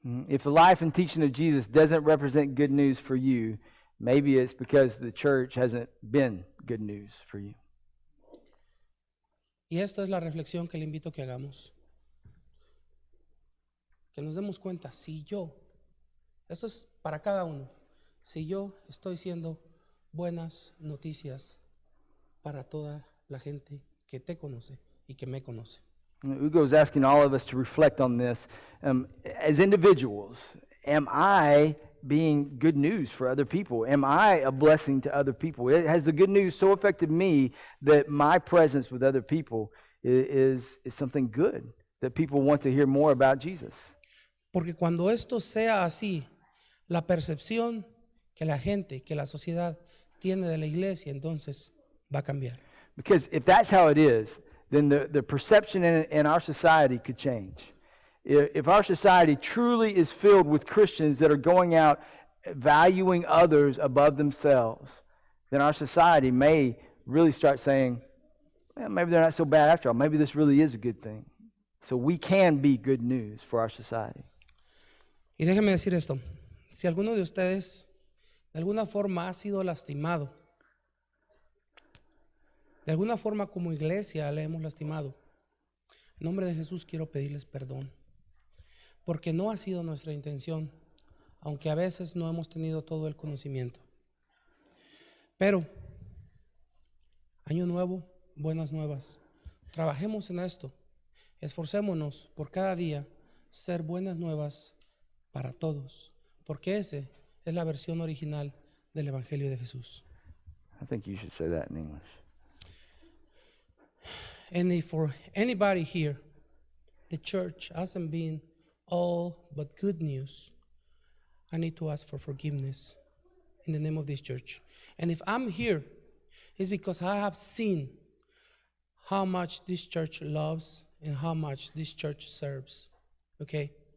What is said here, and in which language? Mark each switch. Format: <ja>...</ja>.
<en>If the life and teaching of Jesus doesn't represent good news for you, Maybe it's because the church hasn't been good news for you.</en> <es>Y esta es la reflexión que le invito a que hagamos. Que nos demos cuenta, esto es para cada uno, si yo estoy siendo buenas noticias para toda la gente que te conoce y que me conoce.</es> <en>Ugo is asking all of us to reflect on this. As individuals, am I being good news for other people? Am I a blessing to other people? Has the good news so affected me that my presence with other people is something good, that people want to hear more about Jesus?</en> <es>Porque cuando esto sea así, la percepción que la gente, que la sociedad tiene de la iglesia, entonces va a cambiar.</es> <en>Because if that's how it is, then the perception in our society could change. If our society truly is filled with Christians that are going out valuing others above themselves, then our society may really start saying, well, maybe they're not so bad after all. Maybe this really is a good thing. So we can be good news for our society.</en> <es>Y déjeme decir esto, si alguno de ustedes de alguna forma ha sido lastimado, de alguna forma como iglesia le hemos lastimado, en nombre de Jesús quiero pedirles perdón, porque no ha sido nuestra intención, aunque a veces no hemos tenido todo el conocimiento. Pero, año nuevo, buenas nuevas. Trabajemos en esto, esforcémonos por cada día ser buenas nuevas para todos, porque ese es la versión original del Evangelio de Jesús.</es> <en>I think you should say that in English. And if for anybody here, the church hasn't been all but good news, I need to ask for forgiveness in the name of this church. And if I'm here, it's because I have seen how much this church loves and how much this church serves. Okay?</en>